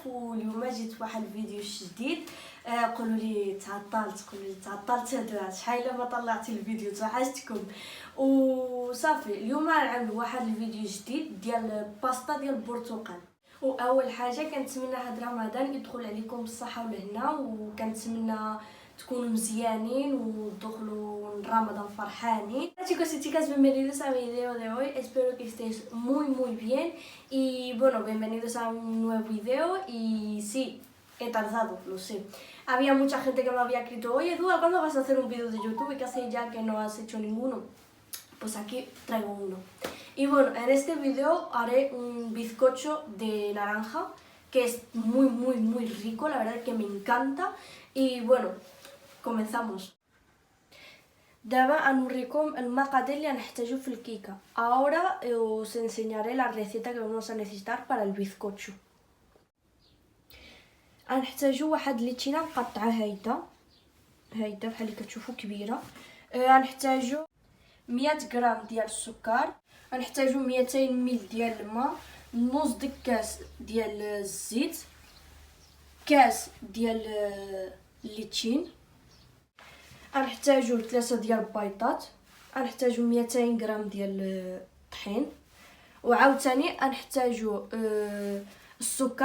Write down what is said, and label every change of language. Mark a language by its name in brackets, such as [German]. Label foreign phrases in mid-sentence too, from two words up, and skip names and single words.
[Arabic] واليوم جيت بواحد الفيديو جديد. قولوا لي تعطلت هذا شحال ما طلعت الفيديو، توحشتكم وصافي. اليوم غنعمل واحد الفيديو جديد ديال باستا ديال البرتقال. واول حاجه كنتمنى هاد رمضان يدخل عليكم بالصحه والهنا، وكنتمنى تكونوا مزيانين وتدخلوا رمضان فرحانين. [Spanish] Chicos y chicas, bienvenidos a mi video de hoy. Espero que estéis muy bien. Y bueno, bienvenidos a un nuevo video. Y sí, he tardado, lo sé. Había mucha gente que me había escrito: oye Dua, ¿cuándo vas a hacer un vídeo de YouTube? Que hace ya que no has hecho ninguno. Pues aquí traigo uno. Y bueno, en este video haré un bizcocho de naranja, que es muy rico, la verdad que me encanta. Y bueno, comenzamos. [Arabic] دابا نوريكم المقادير اللي هنحتاجو في الكيكه. [Spanish] Ahora os enseñaré la receta que vamos a necesitar para el bizcocho. [Arabic] غنحتاجو واحد ليتشينه مقطعه هايده بحال اللي كتشوفوا كبيره. غنحتاجو 100 غرام ديال السكر، غنحتاجو 200 مل ديال الماء، نص ديك كاس ديال الزيت، كاس ديال الليتشين، غنحتاجو 3 ديال البيضات، غنحتاجو 200 غرام ديال الطحين، وعاوتاني غنحتاجو السكر.